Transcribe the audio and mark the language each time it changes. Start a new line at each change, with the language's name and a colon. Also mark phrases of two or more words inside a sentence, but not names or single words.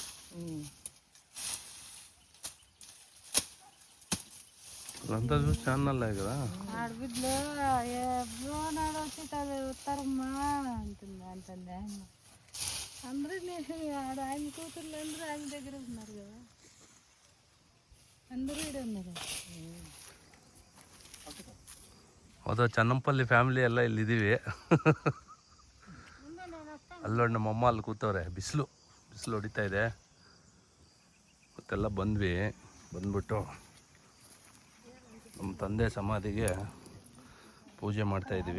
Telugu: అంతా చూసి ఛానల్ కదా ఆడబిడ్డలు ఎప్పుడో నాడు వచ్చి వస్తారమ్మా అంటుంది ఆయన. అందరూ ఆడ ఆయన కూతుర్లు అందరూ ఆయన దగ్గర ఉన్నారు కదా, అందరూ ఇక్కడ ఉన్నారు.
Kannada: ಹೌದು, ಚನ್ನಂಪಲ್ಲಿ ಫ್ಯಾಮಿಲಿ ಎಲ್ಲ ಇಲ್ಲಿದ್ದೀವಿ. ಅಲ್ಲೊಂದು ನಮ್ಮಮ್ಮ ಅಲ್ಲಿ ಕೂತವ್ರೆ. ಬಿಸಿಲು ಹೊಡಿತಾ ಇದೆ. ಮತ್ತೆಲ್ಲ ಬಂದ್ಬಿಟ್ಟು ನಮ್ಮ ತಂದೆ ಸಮಾಧಿಗೆ ಪೂಜೆ ಮಾಡ್ತಾಯಿದ್ದೀವಿ.